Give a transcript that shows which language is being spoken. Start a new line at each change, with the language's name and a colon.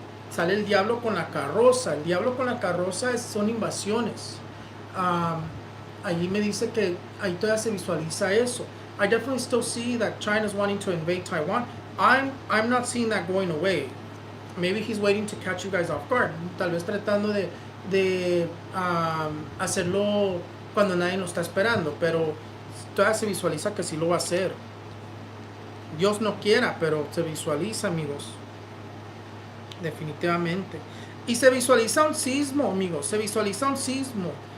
Spanish: Sale el diablo con la carroza. El diablo con la carroza son invasiones. Allí me dice que ahí todavía se visualiza eso.
English: I definitely still see that China's wanting to invade Taiwan. I'm not seeing that going away. Maybe he's waiting to catch you guys off guard.
Spanish: Tal vez tratando de hacerlo cuando nadie lo está esperando. Pero todavía se visualiza que sí lo va a hacer. Dios no quiera, pero se visualiza, amigos. Definitivamente. Y se visualiza un sismo, amigos. Se visualiza un sismo.